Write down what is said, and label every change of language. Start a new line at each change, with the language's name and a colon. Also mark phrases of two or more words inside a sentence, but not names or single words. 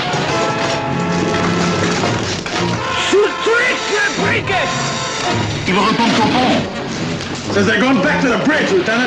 German: Zurück, Brücke!
French: Il retourne au pont.
English: Says they're going back to the bridge, Lieutenant.